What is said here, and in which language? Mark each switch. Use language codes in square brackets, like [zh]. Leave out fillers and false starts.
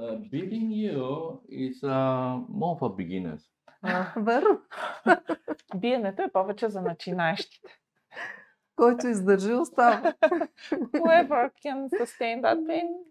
[en] Beating you is more for beginners. [bg] Верно. Биенето е повече за начинаещите. Който издържи, остава. [en] Whoever can sustain that pain,